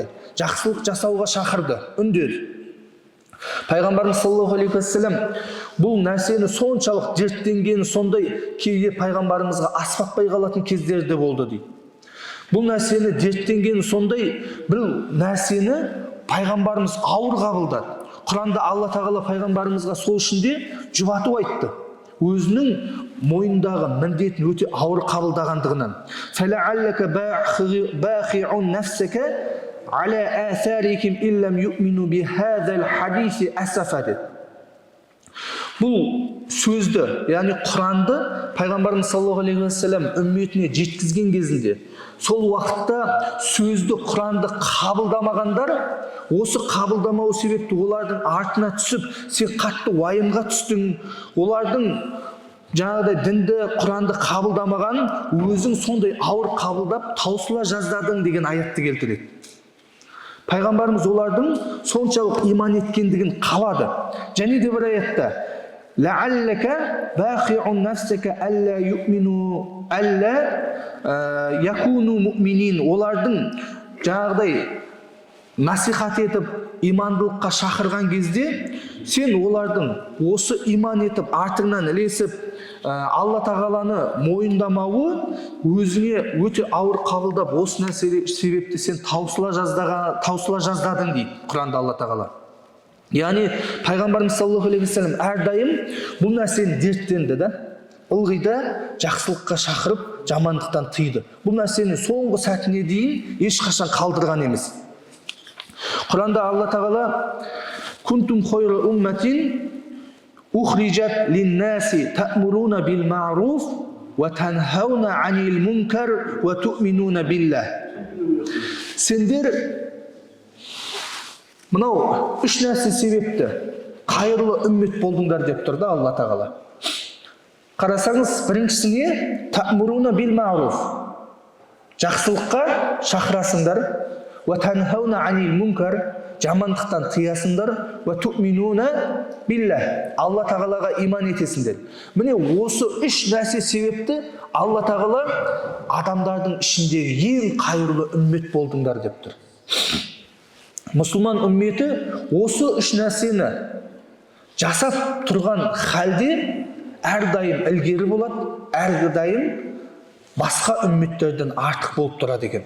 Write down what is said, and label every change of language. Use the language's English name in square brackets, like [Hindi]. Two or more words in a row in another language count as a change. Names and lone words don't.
[Kazakh] Жақсылық жасауға шақырды, үндеді. Пайғамбарымыз [Arabic] صلى الله عليه وسلم [Kazakh] бұл нәрсені соншалық дерттенгені сондай кейде пайғамбарымызға аспақпай қалатын кездерде болды дейді. Бұл нәрсені дерттенген сондай бір нәрсені пайғамбарымыз ауыр қабылдады. Құранда Алла тағала пайғамбарымызға сол үшінде жұбату айтты. Өзінің мойнындағы міндетін өте ауыр қабылдағандығынан. [Arabic] فَلَعَلَّكَ بَاخِعٌ نَفْسَكَ عَلَى آثَارِهِمْ إِن لَّمْ يُؤْمِنُوا بِهَذَا الْحَدِيثِ أَسَفًا деді. [Kazakh] Бұл сөзді, яғни Құранды пайғамбарымыз [Arabic] صلى الله عليه وسلم [Kazakh] үмметіне жеткізген кезінде, сол уақытта сөзді, Құранды қабылдамағандар, осы қабылдамау себепті олардың артына түсіп, сен қатты уайымға түстің, олардың жаңағыдай дінді, Құранды қабылдамаған, өзің сондай ауыр қабылдап таусыла жаздадың деген аятты келтіреді. Пайғамбарымыз олардың соншалық иман еткендігін қалады. Және де бір аятта [Arabic] لَعَلَّكَ بَاخِعٌ نَفْسَكَ أَلَّا يُؤْمِنُوا أَلَّا يَكُونُوا مُؤْمِنِينَ. [Kazakh] Олардың жаңағыдай насихат етіп, имандылыққа шақырған кезде, сен олардың осы иман етіп, артыңнан ілесіп, Алла тағаланы мойындамауы өзіңе өте ауыр қабылдап, осы нәрсе себепті сен таусыла жаздадың дейді Құранда Алла тағала. Яғни пайғамбарымыз [Arabic] صلى الله عليه وسلم [Kazakh] әрдайым бұл нәрсені дерттенді да, ылғи да жақсылыққа шақырып, жамандықтан тыйды. Бұл нәрсені соңғы сәтіне дейін ешқашан қалдырған емес. Құранда Алла тағала [Arabic] «كنتم خير أمة أخرجت للناس تأمرون بالمعروف وتنهون عن المنكر وتؤمنون بالله». [Kazakh] Сендер мынау үш нәрсе себепті қайырлы үммет болдыңдар деп тұр да Алла тағала. Қарасаңыз, біріншісіне [Arabic] تأمرون بالمعروف, [Kazakh] жақсылыққа шақырасыңдар, [Arabic] وتنهون عن المنكر, [Kazakh] жамандықтан тыясыңдар, [Arabic] وتؤمنون بالله, [Kazakh] Алла тағалаға иман етесіңдер. Міне осы үш нәрсе себепті Алла тағала адамдардың ішіндегі ең қайырлы үммет болдыңдар деп тұр. Мұсылман үмметі осы үш нәрсені жасап тұрған халде әрдайым ілгері болады, әрдайым басқа үмметтерден артық болып тұрады екен.